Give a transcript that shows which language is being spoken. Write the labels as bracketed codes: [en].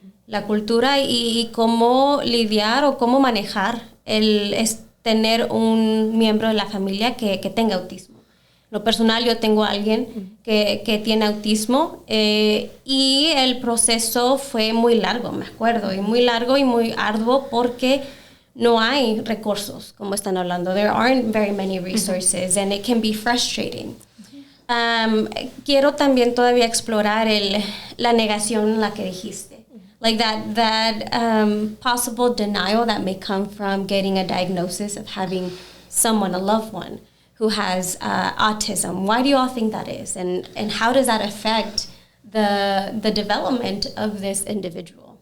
[es] La cultura y cómo lidiar o cómo manejar tener un miembro de la familia que tenga autismo. Lo personal, yo tengo a alguien que tiene autismo y el proceso fue muy largo, me acuerdo, y muy largo y muy arduo porque no hay recursos, como están hablando. [en] There aren't very many resources and it can be frustrating. [es] Quiero también todavía explorar la negación en la que dijiste. [en] Like that possible denial that may come from getting a diagnosis of having someone, a loved one, who has autism. Why do you all think that is? And how does that affect the development of this individual?